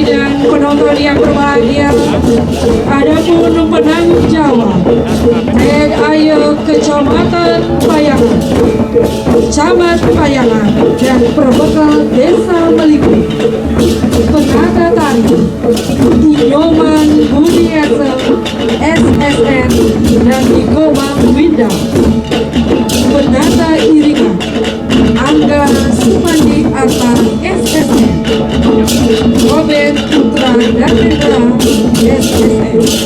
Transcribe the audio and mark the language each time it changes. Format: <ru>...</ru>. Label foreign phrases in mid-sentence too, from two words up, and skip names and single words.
<id>dan penonton yang berbahagia, adapun penanggung jawab TED Ayo Kecamatan Payangan, Camat Payangan dan Perbekal Desa Meliku, penata tari Nyoman Budi SSN dan Nikoba Winda, penata iringan Angga Supandi Arta SSN, Robert Putra Danendra SSN,</id>